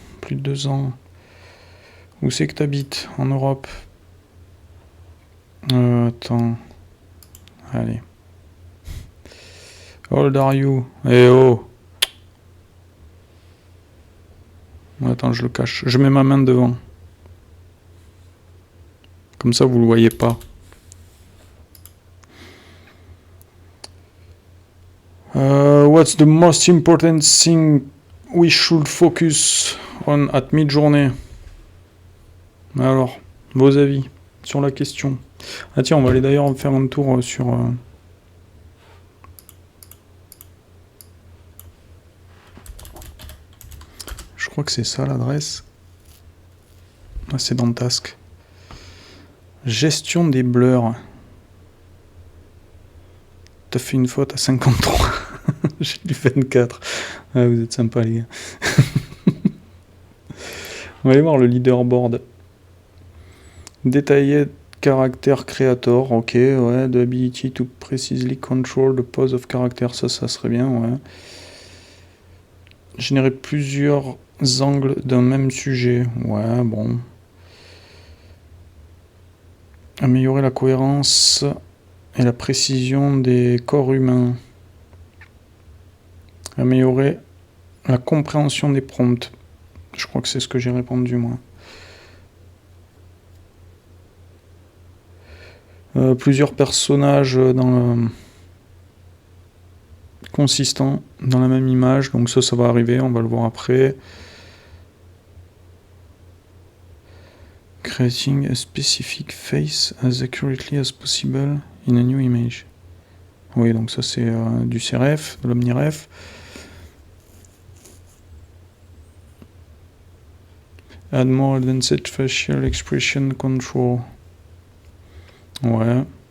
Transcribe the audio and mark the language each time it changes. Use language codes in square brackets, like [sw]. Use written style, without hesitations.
[fr] Plus de 2 ans. Où c'est que t'habites? En Europe? Attends. Allez. [en] How old are you? Eh oh! [fr] Attends, je le cache. Je mets ma main devant. Comme ça, vous le voyez pas. [en] What's the most important thing we should focus on at Midjourney? [fr] Alors, vos avis sur la question. Ah tiens, on va aller d'ailleurs faire un tour sur... Je crois que c'est ça l'adresse. Ah, c'est dans Task. Gestion des blurs. T'as fait une faute à 53. J'ai du 24. Ah, vous êtes sympa les gars. On va aller voir le leaderboard. Détaillé caractère creator. Ok, ouais. [en] The ability to precisely control the pose of character. [fr] Ça serait bien, ouais. Générer plusieurs angles d'un même sujet. Ouais, bon. Améliorer la cohérence et la précision des corps humains. Améliorer la compréhension des prompts. Je crois que c'est ce que j'ai répondu, moi. Plusieurs personnages consistants dans la même image. Donc ça va arriver, on va le voir après. [en] Creating a specific face as accurately as possible in a new image. [fr] Oui, donc ça c'est du CRF, de l'OmniRef. [en] Add more advanced facial expression control. Ouais.